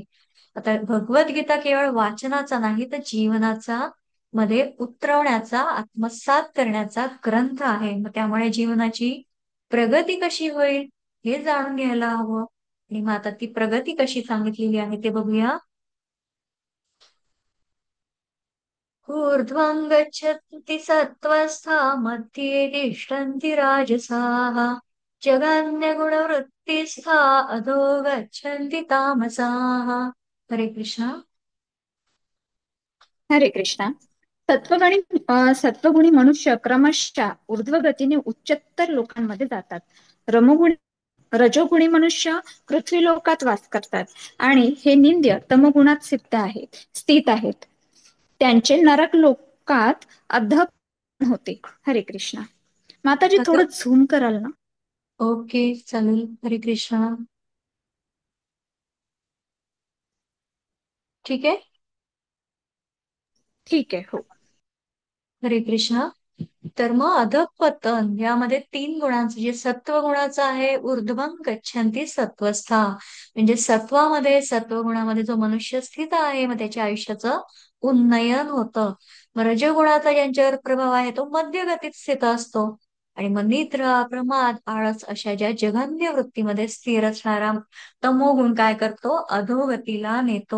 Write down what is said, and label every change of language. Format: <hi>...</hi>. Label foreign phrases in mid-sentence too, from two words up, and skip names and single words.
<mr>आता भगवद्गीता केवळ वाचनाचा नाही तर जीवनाचा मध्ये उतरवण्याचा, आत्मसात करण्याचा ग्रंथ आहे. मग त्यामुळे जीवनाची प्रगती कशी होईल हे जाणून घ्यायला हवं. आणि मग आता ती प्रगती कशी सांगितलेली आहे ते बघूया.</mr> <sa>ऊर्ध्वं गच्छन्ति सत्त्वस्था मध्ये तिष्ठन्ति राजसाः जगन्यगुणवृत्तिस्था अधो गच्छन्ति तामसाः.</sa> <mr>हरे कृष्णा. हरे कृष्णा. सत्वगुणी मनुष्य क्रमशः ऊर्ध्वगतीने उच्चतर लोकांमध्ये जातात. रमोगुणी रजोगुणी मनुष्य पृथ्वी लोकात वास करतात आणि हे निंद्य तमगुणात स्थित आहेत. त्यांचे नरक लोकात अधःपतन होते. हरे कृष्णा. माताजी आता थोडं झूम कराल ना? ओके, चालेल. हरे कृष्णा. ठीक आहे. ठीक आहे. हो. हरे कृष्णा. तर मग अधःपतन यामध्ये तीन गुणांचं जे सत्व गुणाचं आहे,</mr> <sa>ऊर्ध्वं गच्छन्ति सत्वस्था,</sa> <mr>म्हणजे सत्वामध्ये सत्वगुणामध्ये जो मनुष्य स्थित आहे मग त्याच्या आयुष्याचं उन्नयन होतं. मग रजोगुणाचा ज्यांच्यावर प्रभाव आहे तो मध्यगतीत स्थित असतो. आणि मग निद्रा, प्रमाद, आळस अशा ज्या जघन्य वृत्तीमध्ये स्थिर असणारा तमोगुण काय करतो, अधोगतीला नेतो.</mr>